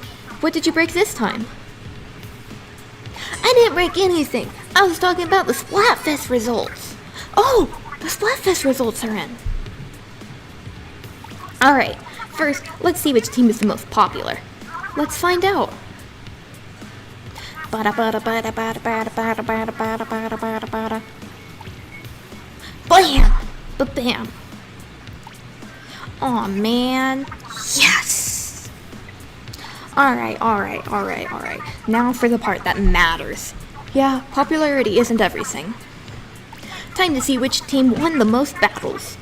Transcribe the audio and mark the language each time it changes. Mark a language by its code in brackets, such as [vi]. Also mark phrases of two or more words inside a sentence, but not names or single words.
[en] What did you break this time? I didn't break anything. I was talking about the Splatfest results. Oh, the Splatfest results are in. Alright, first, let's see which team is the most popular. Let's find out. Bada bada bada bada bada bada bada bada bada bada bada. Bam! Ba-bam! Aw, man. Yes! Alright. Now for the part that matters. Yeah, popularity isn't everything. Time to see which team won the most battles.